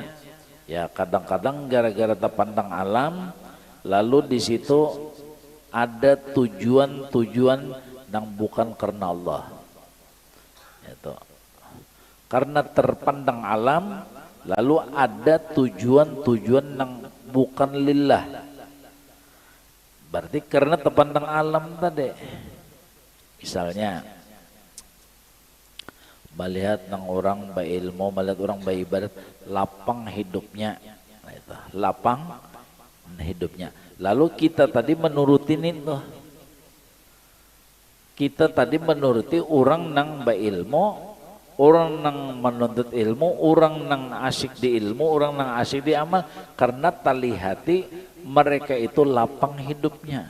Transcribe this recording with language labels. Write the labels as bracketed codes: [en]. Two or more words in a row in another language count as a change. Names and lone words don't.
[id] Ya kadang-kadang gara-gara terpandang alam, lalu di situ ada tujuan-tujuan yang bukan karena Allah. Itu. Karena terpandang alam, lalu ada tujuan-tujuan yang bukan lillah. Berarti karena terpandang alam tadi. Misalnya melihat nang orang berilmu, melihat orang beribadat, lapang hidupnya. Nah, itu, lapang hidupnya. Lalu kita tadi menurutin itu. Kita tadi menuruti orang nang berilmu, orang nang menuntut ilmu, orang nang asyik di ilmu, orang nang asyik di amal, karena tali hati mereka itu lapang hidupnya.